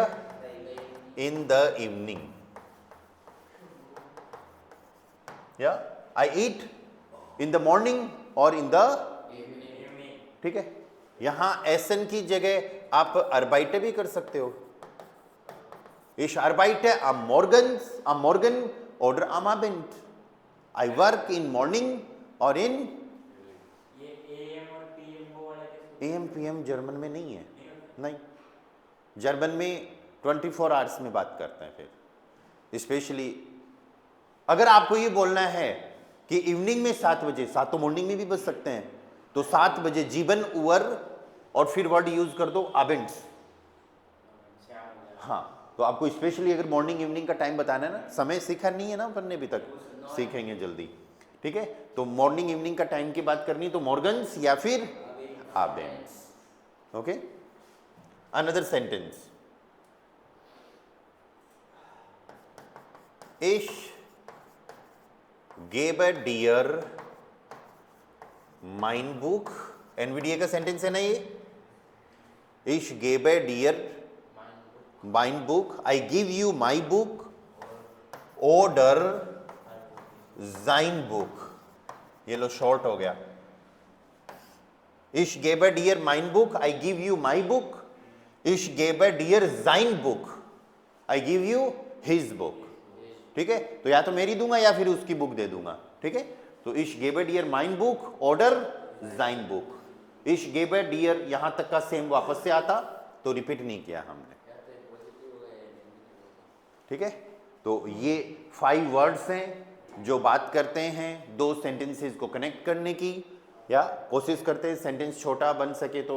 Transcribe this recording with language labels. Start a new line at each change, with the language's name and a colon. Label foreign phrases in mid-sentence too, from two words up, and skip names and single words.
English: in the evening.
Hindi: या
English: I eat in the morning
Hindi: और
English: in the,
Hindi: ठीक है. यहां एसन की जगह आप अर्बाइटे भी कर सकते हो.
German: ich arbeite am morgen oder am Abend.
English: I work in morning और in,
Hindi: ये AM और PM वो वाला कैसे? AM PM जर्मन में नहीं है. नहीं, जर्मन में 24 आवर्स में बात करते हैं. फिर स्पेशली अगर आपको ये बोलना है कि इवनिंग में 7 बजे, 7 तो मॉर्निंग में भी बज सकते हैं, तो 7 बजे
German: sieben Uhr
Hindi: और फिर वर्ड यूज कर दो आबेंट्स. हाँ, तो आपको स्पेशली अगर मॉर्निंग इवनिंग का टाइम बताना है ना, समय सीखा नहीं है ना अपन ने अभी तक, सीखेंगे जल्दी. ठीक है, तो मॉर्निंग इवनिंग का टाइम की बात करनी तो मॉर्गन्स या फिर आबेंट्स.
English: okay, another sentence.
German: Ich gebe dir mein Buch.
Hindi: NVDA का सेंटेंस है ना ये.
German: Ich gebe dir mein Buch.
English: I give you my book.
German: Oder sein Buch.
Hindi: ये लो शॉर्ट हो गया.
German: Ich gebe dir mein Buch.
English: I give you my book.
German: Ich gebe dir sein Buch.
English: I give you his book.
Hindi: ठीक है, तो या तो मेरी दूंगा या फिर उसकी बुक दे दूंगा. ठीक है, तो
German: ich gebe dir mein Buch oder sein Buch. ich gebe dir
Hindi: यहां तक का सेम वापस से आता, तो रिपीट नहीं किया हमने. ठीक है, तो ये 5 वर्ड्स हैं जो बात करते हैं 2 सेंटेंसेस को कनेक्ट करने की, या कोशिश करते हैं सेंटेंस छोटा बन सके तो.